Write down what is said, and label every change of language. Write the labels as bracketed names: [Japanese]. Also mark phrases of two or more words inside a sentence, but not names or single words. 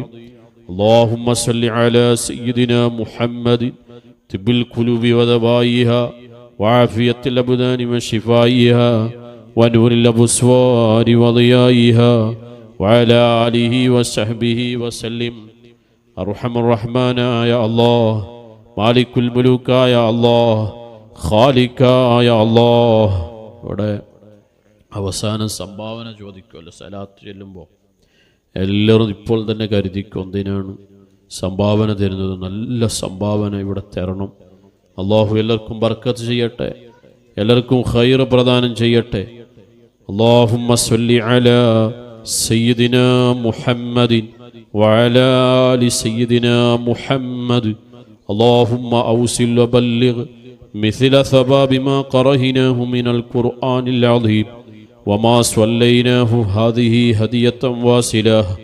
[Arabic] اللهم صل على سيدنا محمد طب القلوب ودوائها وعافية الأبدان وشفائها ونور الأبصار وضيائها وعلى آله وصحبه وسلم. أرحم الرحمن يا الله، مالك الملوك يا الله، خالق يا الله. [Malayalam] ഇവിടെ അവസാനം സംഭാവന ചോദിക്കുമല്ലോ സലാത്ത് ചെല്ലുമ്പോൾ. എല്ലാവരും ഇപ്പോൾ തന്നെ കരുതിക്കും എന്തിനാണ് സംഭാവന തരുന്നത്. നല്ല സംഭാവന ഇവിടെ തരണം. അള്ളാഹു എല്ലാവർക്കും ബർക്കത്ത് ചെയ്യട്ടെ, എല്ലാവർക്കും ഖൈർ പ്രദാനം ചെയ്യട്ടെ. [Arabic] اللهم صل على سيدنا محمد وعلى آل سيدنا محمد. اللهم أوصل وبلغ مثل ثواب ما قرأناه من القرآن العظيم وما صليناه هذه هدية واصلة